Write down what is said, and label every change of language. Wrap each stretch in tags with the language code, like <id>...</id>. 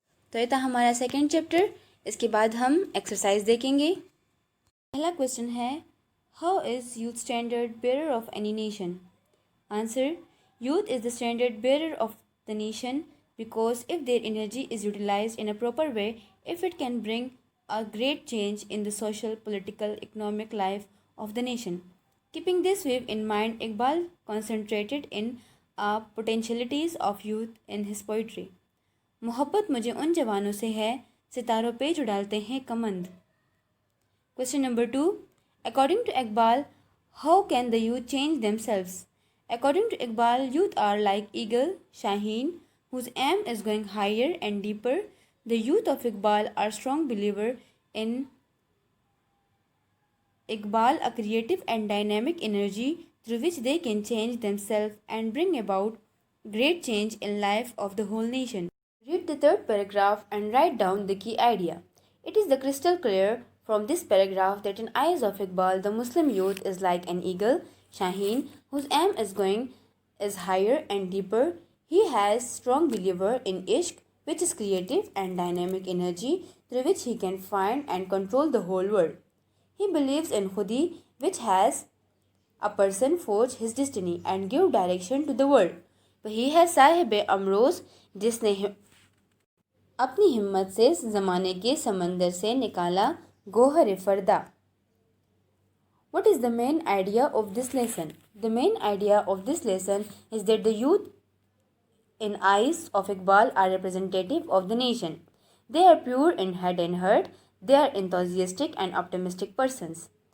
<ur>تو یہ تھا ہمارا سیکنڈ چیپٹر. اس کے بعد ہم ایکسرسائز دیکھیں گے. پہلا کوشچن ہے،</ur> <en>How is youth standard bearer of any nation? Answer, youth is the standard bearer of the nation because if their energy is utilized in a proper way, if it can bring a great change in the social, political, economic life of the nation. Keeping this view in mind, Iqbal concentrated in potentialities of youth in his poetry.</en> <ur>محبت مجھے ان جوانوں سے ہے، ستاروں پہ جو ڈالتے ہیں کمند.</ur> <en>Question number 2. According to Iqbal, how can the youth change themselves? According to Iqbal, youth are like eagle, shaheen, whose aim is going higher and deeper. The youth of Iqbal are strong believer in Iqbal, a creative and dynamic energy through which they can change themselves and bring about great change in life of the whole nation. Read the third paragraph and write down the key idea. It is the crystal clear from this paragraph that in eyes of Iqbal, the Muslim youth is like an eagle, shaheen, whose aim is higher and deeper. He has strong believer in ishq, which is creative and dynamic energy through which he can find and control the whole world. He believes in khudi, which has a person forge his destiny and give direction to the world.</en> <ur>وہی ہے صاحب امروز جس نے اپنی ہمت سے زمانے کے سمندر سے نکالا گوہر فردا.</ur> <en>What is the main idea of this lesson? The main idea of this lesson is that the youth in eyes of Iqbal are representative of the nation. They are pure in head and heart. They are enthusiastic and optimistic persons.</en>